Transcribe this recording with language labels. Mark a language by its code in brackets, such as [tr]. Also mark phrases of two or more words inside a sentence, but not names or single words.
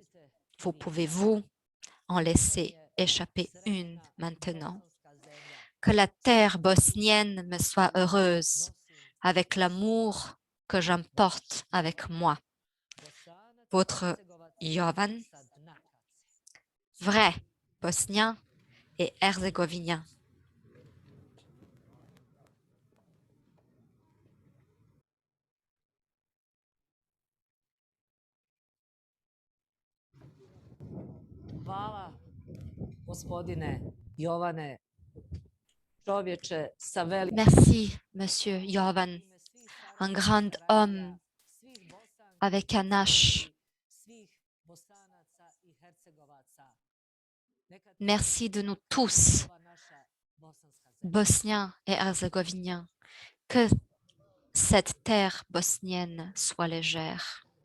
[fr] Vous pouvez-vous en laisser échapper une maintenant? Que la terre bosnienne me soit heureuse avec l'amour que j'emporte avec moi. Votre Jovan, vrai bosnien et herzégovinien. [bs] Hvala, gospodine Jovane, čovječe sa velikim... [fr] Merci, monsieur Jovan, un grand homme avec un H. Merci de nous tous, Bosniens et Herzégoviniens, que cette terre bosnienne soit légère.